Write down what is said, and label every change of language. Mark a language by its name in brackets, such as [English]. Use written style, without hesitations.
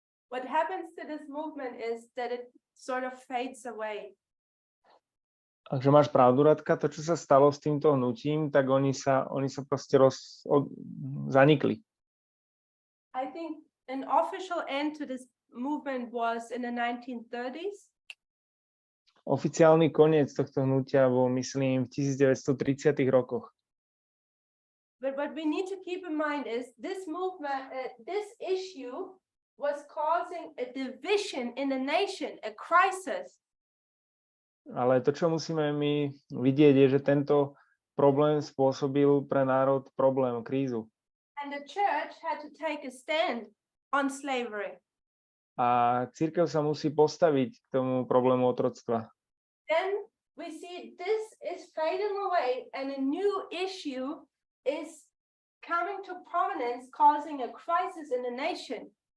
[English] What happens to this movement is that it sort of fades away. [Slovak] Takže máš pravdu, Radka, to, čo sa stalo s týmto hnutím, tak oni sa proste zanikli. [English] I think an official end to this movement was in the 1930s. [Slovak] Oficiálny koniec tohto hnutia bol, myslím, v 1930 rokoch. [English] But what we need to keep in mind is this movement, this issue was causing a division in the nation, a crisis. [Slovak] Ale to, čo musíme my vidieť, je, že tento problém spôsobil pre národ problém, krízu. [English] And the church had to take a stand on slavery. [Slovak] A cirkev sa musí postaviť k tomu problému otroctva. [English] Then we see this is fading away and a new issue is coming to prominence, causing a crisis in the nation.